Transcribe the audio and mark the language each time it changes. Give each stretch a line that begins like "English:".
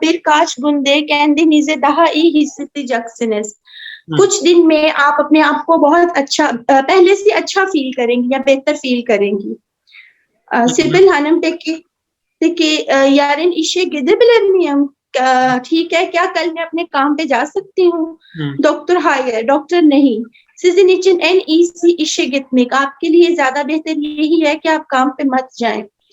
Turkish: birkaç günde kendinizi daha iyi hissedeceksiniz,
Hindi: कुछ दिन में आप अपने आप को बहुत अच्छा, पहले से अच्छा फील करेंगी या बेहतर फील करेंगी।
Turkish: Sibyl Hanım, peki yarın işe gidebilir miyim?
Hindi: ठीक है, क्या कल मैं अपने काम पे जा सकती हूँ? डॉक्टर
Turkish: hayır,
Hindi: डॉक्टर नहीं।
Turkish: Sizin için en iyisi işe gitmek,
Hindi: आपके लिए ज्यादा बेहतर यही है कि आप काम पे मत जाएं।